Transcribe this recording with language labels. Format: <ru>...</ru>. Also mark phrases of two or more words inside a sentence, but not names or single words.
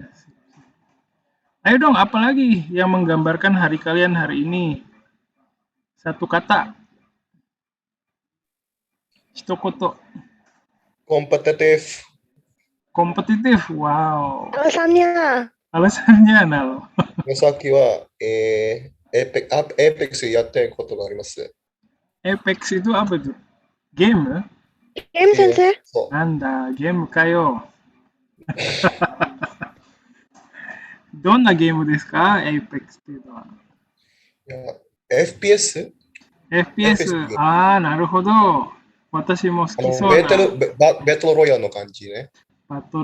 <id>Ayo dong, apalagi yang menggambarkan hari kalian hari ini? Satu kata. Hitokoto. Kompetitif. Kompetitif. Wow. Alasannya. Alasannya, Nal.</id> <ja>さっきは、Apex やってることがあります。</ja> <id>Apex itu apa itu? Game ya? Game, sensei. Anda, game kayo.</id> <ja>どんなゲームですか Apex っていうのは。 FPS? FPS? なるほど。私も好きそうな。バトルロイヤルの感じね。</ja>